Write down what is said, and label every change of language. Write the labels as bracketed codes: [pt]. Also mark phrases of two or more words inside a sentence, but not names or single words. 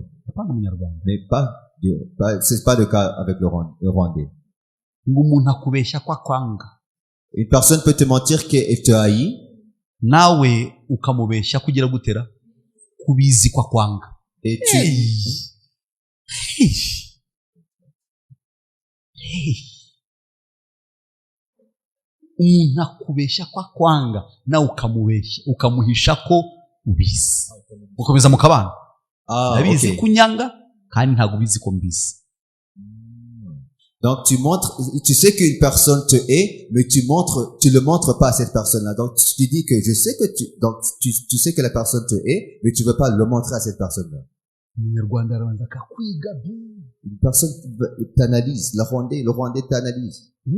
[fr] Mais c'est pas le cas avec le Rwandais. Une personne peut te mentir qu'elle te haït. Et tu... [rw] umuntu akubeshya kwa kwanga nawe ukamubeshya ukamuhisha ko ubizi ukomeza mukabana nabizi kunyanga kandi ntago ubizi ko mbizi. [fr] Donc tu sais qu'une personne te hait, mais tu le montres pas à cette personne-là. Donc tu dis que je sais que tu sais que la personne te hait, mais tu veux pas le montrer à cette personne-là. Une personne t'analyse, le Rwandais t'analyse.